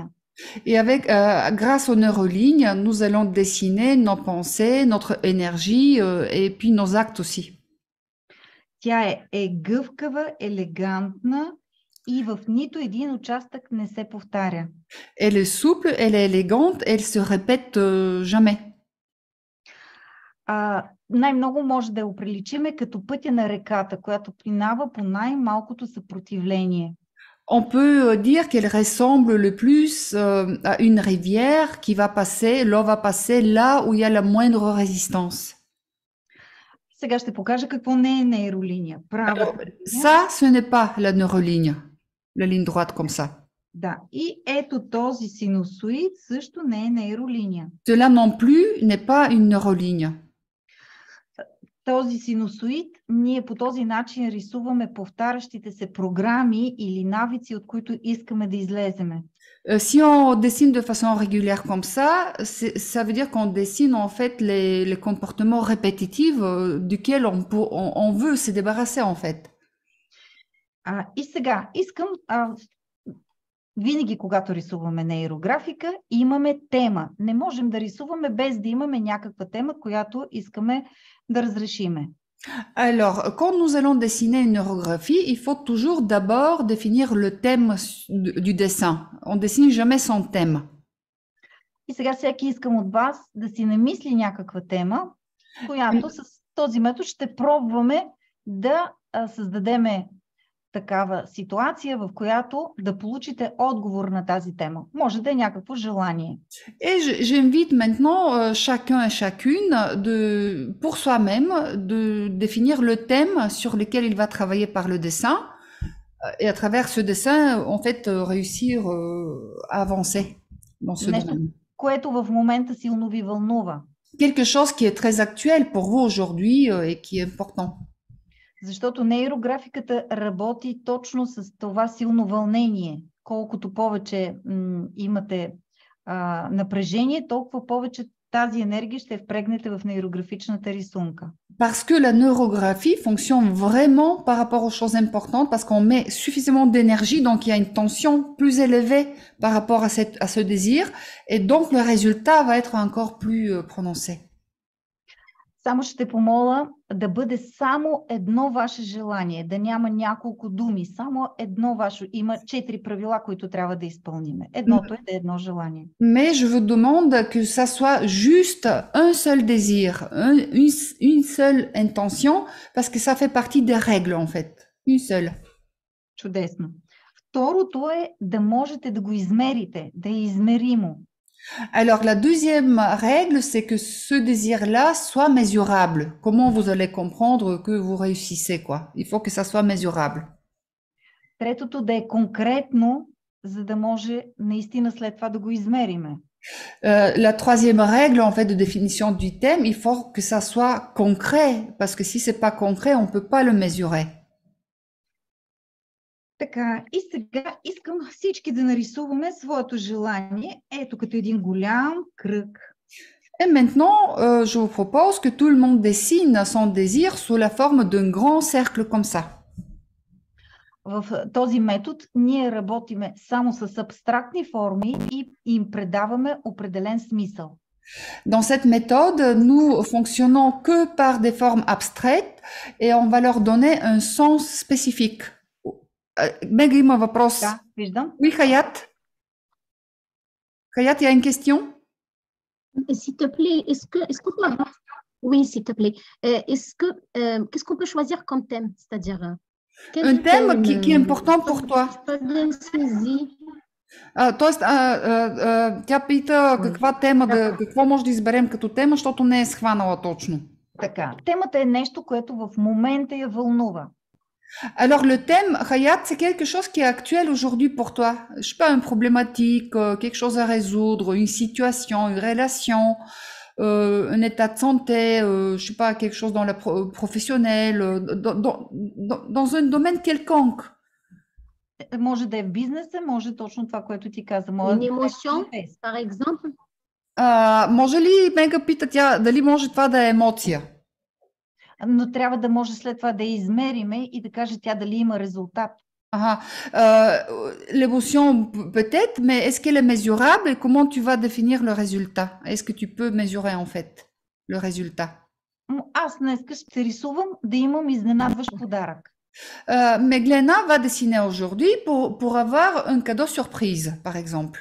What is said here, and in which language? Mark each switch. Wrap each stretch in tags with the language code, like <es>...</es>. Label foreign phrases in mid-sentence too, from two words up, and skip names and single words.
<fr>Et avec, grâce aux neurolignes, nous allons dessiner nos pensées, notre énergie et puis nos actes aussi.</fr> <bg>Тя е гъвкава, елегантна и в нито един участък не се повтаря.</bg> <fr>Elle est souple, elle est élégante, elle se répète jamais.</fr> <bg>Най-много може да я оприличиме като пътя на реката, която минава по най-малкото съпротивление.</bg> <fr>On peut dire qu'elle ressemble le plus à une rivière qui va passer, l'eau va passer là où il y a la moindre résistance.</fr> <bg>Сега ще покажа какво не е нейролиния.</bg> <fr>Alors, ça, ce n'est pas la neuroligne, la ligne droite comme ça.</fr> <bg>Да, и ето този синусоид също не е нейролиния.</bg> <fr>Cela non plus n'est pas une neuroligne.</fr> <bg>Този синусоид, ние по този начин рисуваме повтарящите се програми или навици, от които искаме да излеземе.</bg> <fr>Si on dessine de façon régulière comme ça veut dire qu'on dessine en fait les comportements répétitifs duquel on veut se débarrasser en fait.</fr> <bg>И сега искам винаги, когато рисуваме нейрографика, имаме тема. Не можем да рисуваме без да имаме някаква тема, която искаме да разрешиме.</bg> <fr>Alors, quand nous allons dessiner une neurographie, il faut toujours d'abord définir le thème du dessin. On ne dessine jamais sans thème.</fr> <bg>И сега всеки искам от вас да си намисли някаква тема, която с този метод ще пробваме да създадеме такава ситуация, в която да получите отговор на тази тема. Може да е някакво желание.</bg> <fr>Et j'invite maintenant chacun et chacune pour soi-même de définir le thème sur lequel il va travailler par le dessin et à travers ce dessin, en fait, réussir à avancer dans ce domaine.</fr> <bg>Което в момента силно ви вълнува.</bg> <fr>Quelque chose qui est très actuel pour vous aujourd'hui et qui est important.</fr> <bg>Защото нейрографиката работи точно с това силно вълнение. Колкото повече имате напрежение, толкова повече тази енергия ще впрегнете в нейрографичната рисунка.</bg> <fr>Parce que la neurographie fonctionne vraiment par rapport aux choses importantes, parce qu'on met suffisamment d'énergie, donc il y a une tension plus élevée par rapport à ce désir, et donc le résultat va être encore plus prononcé.</fr> <bg>Само ще помоля да бъде само едно ваше желание, да няма няколко думи, само едно ваше. Има 4 правила, които трябва да изпълниме. Едното е да е едно желание.</bg> <fr>Mais je vous demande que ça soit juste un seul désir, une seule intention, parce que ça fait partie des règles en fait. Une seule.</fr> <bg>Чудесно. Второто е да можете да го измерите, да е измеримо.</bg> <fr>Alors, la deuxième règle, c'est que ce désir-là soit mesurable. Comment vous allez comprendre que vous réussissez, quoi? Il faut que ça soit mesurable.</fr> <bg>Третото да е конкретно, за да може наистина след това да го измериме.</bg> <fr>La troisième règle, en fait, de définition du thème, il faut que ça soit concret, parce que si c'est pas concret, on peut pas le mesurer.</fr> <bg>Така, и сега искам всички да нарисуваме своето желание, ето като един голям кръг.</bg> <fr>Et maintenant, je vous propose que tout le monde dessine son désir sous la forme d'un grand cercle comme ça.</fr> <bg>В този метод ние работиме само с абстрактни форми и им предаваме определен смисъл.</bg> <fr>Dans cette méthode, nous fonctionnons que par des formes abstraites et on va leur donner un sens spécifique.</fr> <bg>Meg има въпрос. Да, виждам.</bg> <fr>Oui, Hayat? Hayat, il y a une question? S'il te plaît, oui, s'il te plaît. Qu'est-ce qu'on peut choisir comme thème? C'est-à-dire, Un thème qui est important pour toi. Pas bien saisi.</fr> <bg>Тоест, тя пита каква тема какво може да изберем като тема, защото не е схванала точно. Така, темата е нещо, което в момента я вълнува.</bg> <fr>Alors le thème, Hayat, c'est quelque chose qui est actuel aujourd'hui pour toi. Je sais pas, une problématique, quelque chose à résoudre, une situation, une relation, un état de santé, je sais pas, quelque chose dans la professionnel, dans un domaine quelconque.</fr> <bg>Може да е в бизнеса, може точно това, което ти каза.</bg> <fr>Une émotion, par exemple.</fr> <bg>Може ли, Мега пита тя, дали може това да е емоция? Но трябва да може след това да я измериме и да каже тя дали има резултат.</bg> <fr>L'émotion peut-être, mais est-ce qu'elle est mesurable et comment tu vas définir le résultat? Est-ce que tu peux mesurer en fait le résultat?</fr> <bg>Аз днес ще рисувам да имам изненадващ подарък.</bg> <fr>Meglena va dessiner aujourd'hui pour avoir un cadeau surprise, par exemple.</fr>